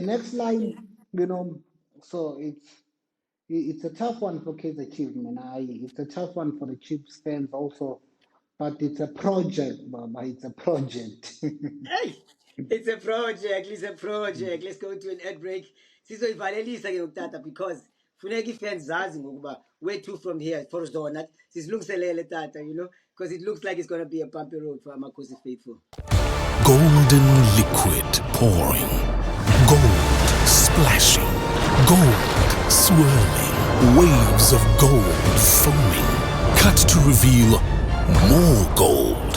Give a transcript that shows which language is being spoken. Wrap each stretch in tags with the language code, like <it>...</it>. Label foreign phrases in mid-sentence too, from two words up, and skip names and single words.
<en>next line, so it's a tough one for Kaizer Chiefs, man. It's a tough one for the Chiefs fans also. But it's a project, Baba. It's a project. Hey, it's a project. Let's go to an ad break.</en> <xh>Sizoyivalelisa ke ukutata because funeka ifans zazi ngokuba</xh> <en>where to from here for</en> <xh>zona sisilungiselele tata,</xh> <en>because it looks like it's going to be a bumpy road for Amakhosi faithful. Golden liquid pouring. Gold splashing. Gold swirling. Waves of gold foaming. Cut to reveal more gold.</en>